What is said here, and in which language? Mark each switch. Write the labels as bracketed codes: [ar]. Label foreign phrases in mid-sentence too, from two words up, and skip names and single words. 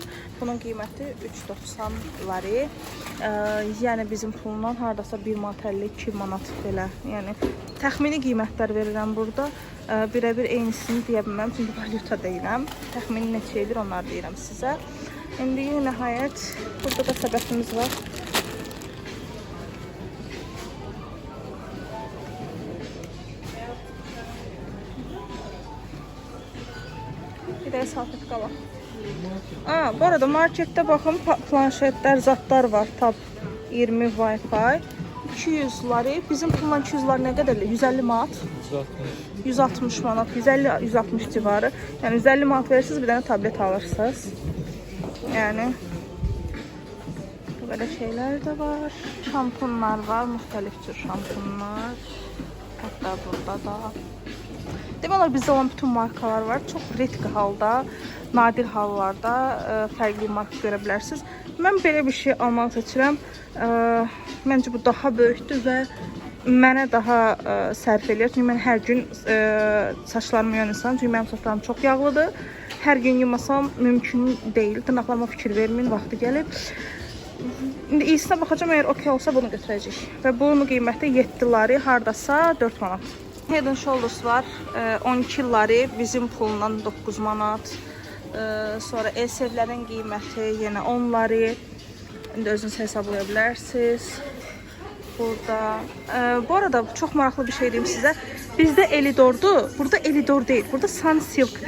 [az] Bunun qiyməti 3.90 lari. Yəni bizim pulla hardasa 1 manat 52 manat belə. Yəni təxmini qiymətlər verirəm burada. Birəbir eynisini deyə bilməm, çünki valyuta deyiləm. Təxmini neçə edir onları deyirəm sizə. İndi nəhayət burada da səbətimiz var. Bir de salfetka var. [tr] Bu arada markette bakın planşetler, zatlar var. Tab 20 Wi-Fi. 200 lari. Bizim pulla 200 lari ne kadar? 150 manat. 160 manat. 150-160 civarı. Yani 150 manat verirsiniz, bir tane tablet alırsınız. Yani böyle şeyler de var. Şampunlar var. Muhtelif tür şampunlar. Hatta burada da. [az] Demək olar bizdə olan bütün markalar var. Çox redki halda, nadir hallarda fərqli marka görə bilərsiniz. Mən belə bir şey almaq seçirəm. Məncə bu daha böyükdür və mənə daha sərf eləyir. Çünki mən hər gün saçlarımı yuyan insanım. Çünki mənim saçlarım çox yağlıdır. Hər gün yumasam mümkün deyil. Dırnaqlarıma fikir verməyin, vaxtı gəlib. İndi iyisinə baxacağım, əgər okey olsa bunu götürəcək. Və bunun qiyməti 7 lari, hardasa 4 manat. Head and Shoulders var. 12 lari, bizim pulla 9 manat. Sonra Elsevlərin qiyməti yenə 10 lari. İndi özünüz hesablaya bilərsiniz. Burada. Bu arada çox maraqlı bir şey deyim sizə. Bizdə Elidor'dur. Burada Elidor deyil. Burada Sunsilk'dir.